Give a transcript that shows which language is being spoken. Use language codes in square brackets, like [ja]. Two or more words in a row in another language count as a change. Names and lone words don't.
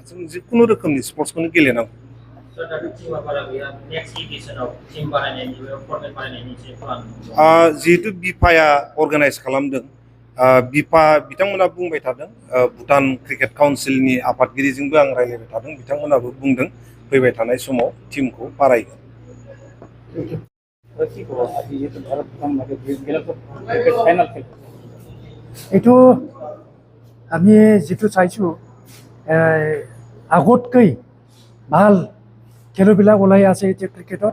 [brx] जों जिखुनु रोखोमनि स्पर्ट्सखौनो गेलेनांगौ। जिहेतु बिफाया अर्गानाइज खालामदों, बिफा बिथांमोना बुंबाय थादों, भुटान क्रिकेट काउन्सिलनि आफादगिरिजोंबो आं रायलायबाय थादों, बिथांमोनाबो बुंदों फैबाय थानाय समाव टिमखौ बारायगोन। [as] এইটো আমি যিটো চাইছোঁ আগতকৈ ভাল খেলুবিলাক ওলাই আছে এতিয়া ক্ৰিকেটত।